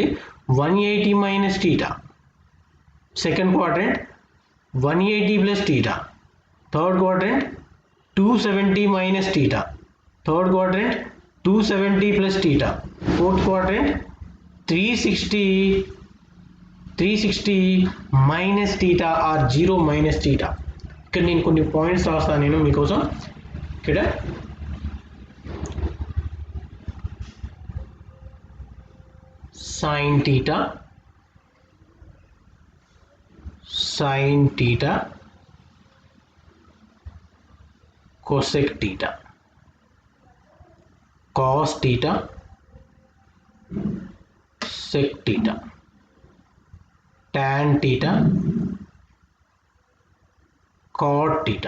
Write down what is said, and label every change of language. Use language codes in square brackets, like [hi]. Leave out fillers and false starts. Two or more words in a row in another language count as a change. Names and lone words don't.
[en] 180 minus theta second quadrant, 180 plus theta third quadrant, 270 minus theta third quadrant, 270 plus theta fourth quadrant, 360 minus theta or 0 minus theta. [te] ఇక్కడ నేను కొన్ని పాయింట్స్ రాస్తాను నేను మీకోసం. ఇక్కడ [en] sine theta, cosec theta, cos theta, sec theta, tan theta, cot theta.